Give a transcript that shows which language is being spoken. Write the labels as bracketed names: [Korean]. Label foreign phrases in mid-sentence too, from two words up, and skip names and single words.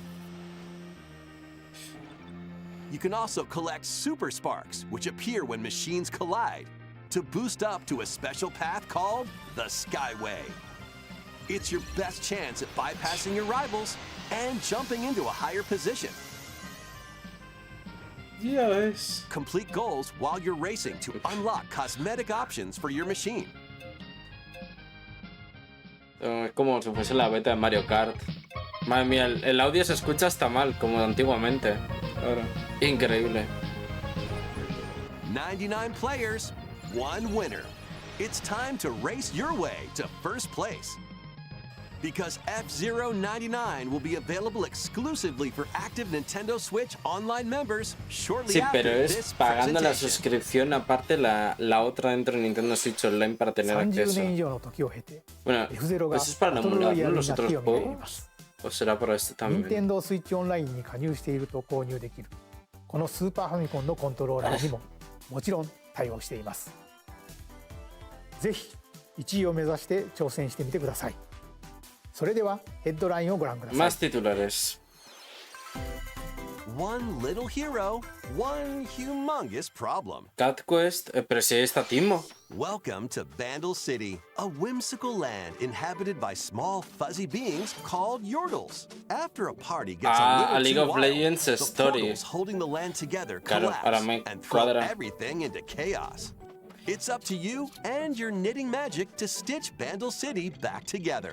[English] You can also collect super sparks, which appear when machines collide, to boost up to a special path called the Skyway. It's your best chance at bypassing your rivals and jumping into a higher position. [Spanish] Ya ves. [English] Complete goals while you're racing to unlock cosmetic options for your machine. [Spanish] Es como si fuese la beta de Mario Kart. Madre mía, el audio se escucha hasta mal, como antiguamente. Ahora. Increíble. [English] 99 players, one winner. It's time to race your way to first place. Because F-Zero 99 will be available exclusively for active Nintendo Switch online members shortly [Spanish] Sí, [English] after [Spanish] pero es [English] this [Spanish] pagando la [English] presentation. [Spanish] suscripción aparte la otra dentro de Nintendo Switch Online para tener 30 acceso. [Japanese] 年以上の時を経て [Spanish] Bueno, [Japanese] F-Zero が [Spanish] eso es [Japanese] バ [Spanish] para [Japanese] トルロ [Spanish] emular, [Japanese] イヤ [Spanish] ¿no? [Japanese] ルに [Spanish] Los [Japanese] なって [Spanish] otros [Japanese] を見てい [Spanish] juegos. [Japanese] ます [Spanish] ¿O será para este también? [Japanese] Nintendo Switch オンラインに加入していると購入できるこのスーパーファミコンのコントローラーにももちろん対応しています。ぜひ1位を目指して挑戦してみてください。それではヘッドラインをご覧ください。 [Spanish] Más titulares. [English] One little hero, one humongous problem. Cat Quest, [Spanish] pero si ahí está Timo. [English] Welcome to Vandal City, a whimsical land inhabited by small fuzzy beings called Yordles. After a party gets a little A League too of wild, Legends the story. portals holding the land together [Spanish] Claro, ahora [English] collapse [Spanish] me [English] and throw [Spanish] cuadra. [English] everything into chaos. It's up to you and your knitting magic to stitch Vandal City back together.